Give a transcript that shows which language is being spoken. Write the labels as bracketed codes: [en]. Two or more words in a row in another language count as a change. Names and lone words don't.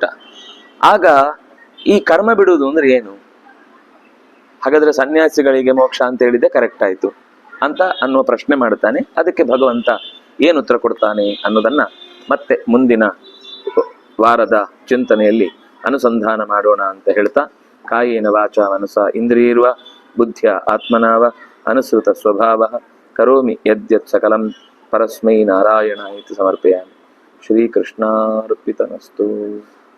[kn] ಆಗ ಈ ಕರ್ಮ ಬಿಡುವುದು ಅಂದ್ರೆ ಏನು? ಹಾಗಾದ್ರೆ ಸನ್ಯಾಸಿಗಳಿಗೆ ಮೋಕ್ಷ ಅಂತ ಹೇಳಿದೆ ಕರೆಕ್ಟ್ ಆಯ್ತು ಅಂತ ಅನ್ನುವ ಪ್ರಶ್ನೆ ಮಾಡ್ತಾನೆ. ಅದಕ್ಕೆ ಭಗವಂತ ಏನು ಉತ್ತರ ಕೊಡ್ತಾನೆ ಅನ್ನೋದನ್ನ ಮತ್ತೆ ಮುಂದಿನ ವಾರದ ಚಿಂತನೆಯಲ್ಲಿ ಅನುಸಂಧಾನ ಮಾಡೋಣ ಅಂತ ಹೇಳ್ತಾ, [sa] ಕಾಯೇನ ವಾಚಾ ಮನಸಾ ಇಂದ್ರಿಯರ್ವಾ ಬುದ್ಧ್ಯ ಆತ್ಮನಾವ ಅನುಸೃತ ಸ್ವಭಾವ ಕರೋಮಿ ಯದ್ಯತ್ ಸಕಲಂ ಪರಸ್ಮೈ ನಾರಾಯಣ ಇತಿ ಸಮರ್ಪಯಾಮಿ. ಶ್ರೀಕೃಷ್ಣಾರ್ಪಿತಮಸ್ತು.